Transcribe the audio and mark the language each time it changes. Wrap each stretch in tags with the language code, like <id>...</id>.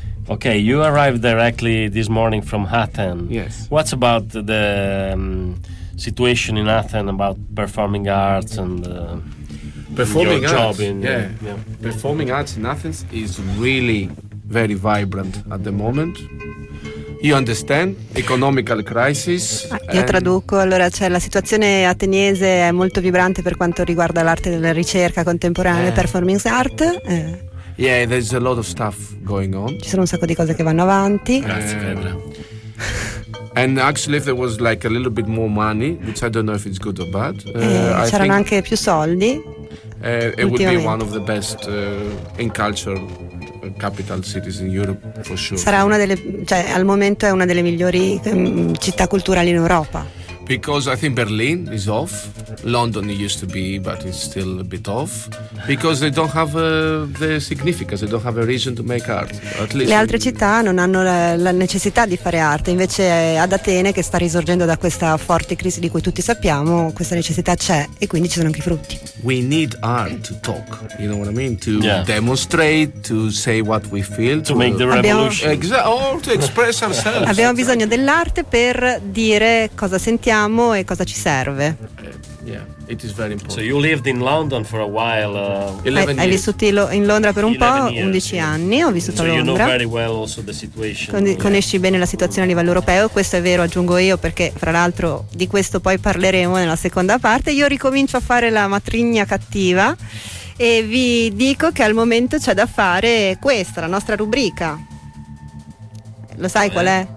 <en>Okay, you arrived directly this morning from Athens. Yes. What's about the situation in Athens about performing arts and performing your arts. Job in... Yeah. Performing arts in Athens is really very vibrant at the moment. You understand? Economical crisis.</en> <it>Io traduco, allora c'è la situazione ateniese è molto vibrante per quanto riguarda l'arte della ricerca contemporanea, performance art.</it> <en>Yeah, there's a lot of stuff going on.</en> <it>Ci sono un sacco di cose che vanno avanti. Grazie, Pedro.</it> <en>And actually, if there was like a little bit more money, which I don't know if it's good or bad.</en> <it>C'erano anche più soldi.</it> <en>It would be one of the best in culture. Capital cities in Europe for sure.</en> <it>Sarà una delle, cioè al momento è una delle migliori città culturali in Europa.</it> <en>Because I think Berlin is off. London used to be, but it's still a bit off. Because they don't have the significance, they don't have a reason to make art. At least</en> <it>le altre città non hanno la necessità di fare arte, invece ad Atene, che sta risorgendo da questa forte crisi di cui tutti sappiamo, questa necessità c'è e quindi ci sono anche i frutti.</it> <en>We need art to talk, you know what I mean? To demonstrate, to say what we feel. To make the revolution. Or to express ourselves.</en> <it>Abbiamo bisogno dell'arte per dire cosa sentiamo e cosa ci serve.</it> <en>Yeah, it is very important. So you lived in London for a while. 11 years.</en> <it>Hai vissuto in Londra per un po', 11</it> <en>years,</en> <it>anni, ho vissuto a Londra.</it> <en>So you know very well also the situation.</en> <it>Conosci bene la situazione a livello europeo, questo è vero, aggiungo io, perché fra l'altro di questo poi parleremo nella seconda parte. Io ricomincio a fare la matrigna cattiva e vi dico che al momento c'è da fare questa, la nostra rubrica. Lo sai qual è?</it>